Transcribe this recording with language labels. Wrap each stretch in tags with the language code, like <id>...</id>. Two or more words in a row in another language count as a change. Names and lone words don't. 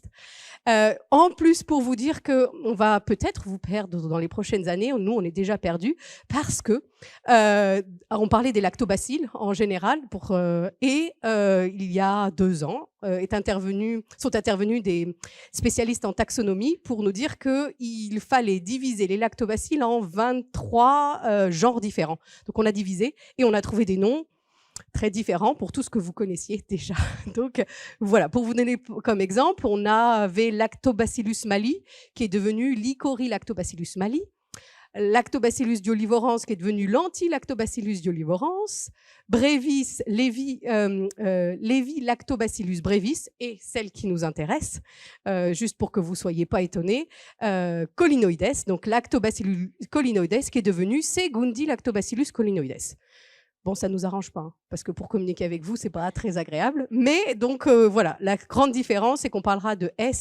<fr>En plus, pour vous dire qu'on va peut-être vous perdre dans les prochaines années, nous on est déjà perdus, parce que on parlait des lactobacilles en général, il y a 2 ans sont intervenus des spécialistes en taxonomie pour nous dire qu'il fallait diviser les lactobacilles en 23 genres différents. Donc on a divisé et on a trouvé des noms très différents pour tout ce que vous connaissiez déjà. Donc voilà, pour vous donner comme exemple, on avait Lactobacillus mali qui est devenu Lycori-Lactobacillus mali, Lactobacillus diolivorans qui est devenu Lenti-Lactobacillus diolivorans, Brevis, Levi Lactobacillus brevis, et celle qui nous intéresse, juste pour que vous ne soyez pas étonnés, Collinoides, donc Lactobacillus collinoides qui est devenu Segundi Lactobacillus collinoides. Bon, ça ne nous arrange pas, parce que pour communiquer avec vous, ce n'est pas très agréable. Mais donc, voilà, la grande différence, c'est qu'on parlera de S.</fr>